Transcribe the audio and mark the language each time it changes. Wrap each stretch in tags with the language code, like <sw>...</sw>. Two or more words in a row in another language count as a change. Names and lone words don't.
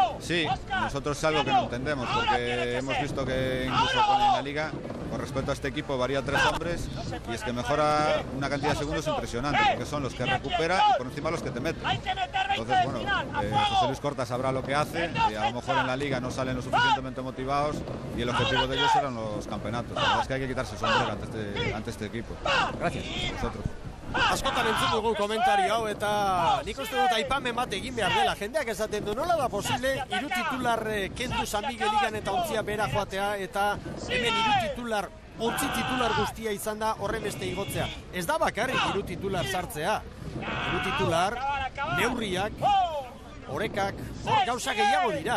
<es>Sí, nosotros es algo que no entendemos, porque hemos visto que incluso en la liga, con respecto a este equipo, varía 3 hombres, y es que mejora una cantidad de segundos impresionante, porque son los que recupera y por encima los que te meten. Entonces, bueno, José Luis Corta sabrá lo que hace, y a lo mejor en la liga no salen lo suficientemente motivados, y el objetivo de ellos eran los campeonatos. La verdad es que hay que quitarse el sombrero ante este equipo. Gracias. Nosotros.</es> <eu>Askotan entzun dugu komentario hau, eta nik uste dut aipamen bat egin behar dela. Jendeak esaten du, nola da posible 3 titular kendu San Miguel Ligan eta ontzia bera joatea, eta hemen 3 titular, 11 titular guztia izan da horren beste igotzea. Ez da bakarrik 3 titular sartzea. 3 titular, neurriak, orekak, hor gauza gehiago dira.</eu>